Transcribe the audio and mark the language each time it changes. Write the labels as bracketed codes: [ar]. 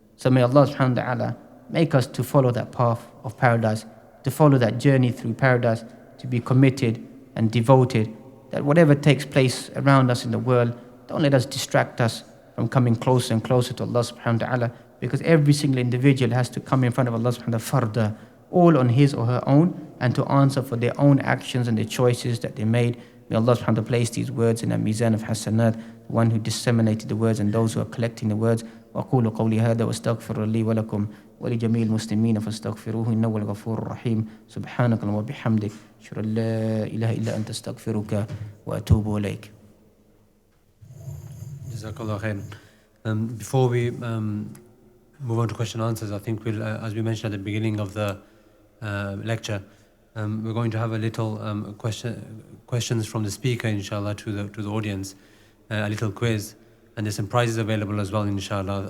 [en] So may Allah subhanahu wa ta'ala make us to follow that path of paradise, to follow that journey through paradise, to be committed and devoted, that whatever takes place around us in the world, don't let us distract us from coming closer and closer to Allah subhanahu wa ta'ala, because every single individual has to come in front of Allah subhanahu wa ta'ala farda, all on his or her own, and to answer for their own actions and their choices that they made. May Allah subhanahu wa ta'ala place these words in a mizan of hasanat, the one who disseminated the words and those who are collecting the words. [ar] وأقول قولي هذا وأستغفر لي ولكم ولجميع المسلمين فاستغفروه إنه هو الغفور الرحيم. سبحانك اللهم وبحمدك أشهد أن لا إله إلا أنت أستغفرك وأتوب إليك. Jazakallah khair. [en] Before we move on to question and answers, I think we'll, as we mentioned at the beginning of the lecture, we're going to have a little questions from the speaker, inshallah, to the audience, a little quiz, and there's some prizes available as well, inshallah.